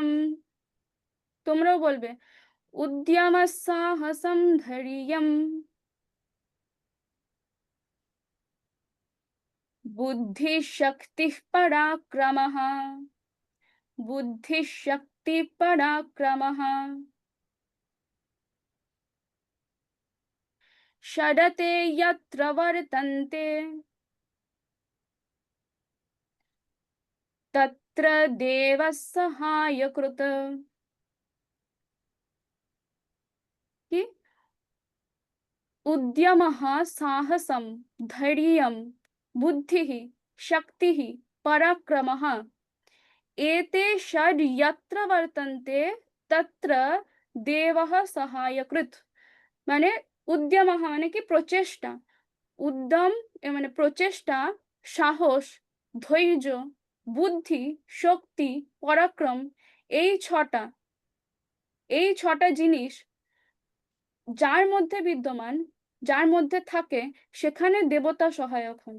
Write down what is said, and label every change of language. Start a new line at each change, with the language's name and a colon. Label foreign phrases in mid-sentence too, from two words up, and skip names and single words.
Bangla: তোমরাও বলবে
Sanskrit: উদ্যমসাহসম ধৈর্যম বুদ্ধিশক্তিঃ পরাক্রমঃ। বুদ্ধিশক্তিঃ পরাক্রমঃ। षडते यत्र वर्तन्ते तत्र देवः सहायकृत्। कि उद्यमः, साहसं, धैर्यं, बुद्धिः, शक्तिः, पराक्रमः, एते षड् यत्र वर्तन्ते तत्र देवः सहायकृत्।
Bangla: মানে উদ্যমः মানে কি প্রচেষ্টা। উদ্যম মানে প্রচেষ্টা, সাহস, ধৈর্য, বুদ্ধি, শক্তি, পরাক্রম, এই ৬ টা এই ৬ টা জিনিস যার মধ্যে বিদ্যমান, যার মধ্যে থাকে, সেখানে দেবতা সহায়ক হন।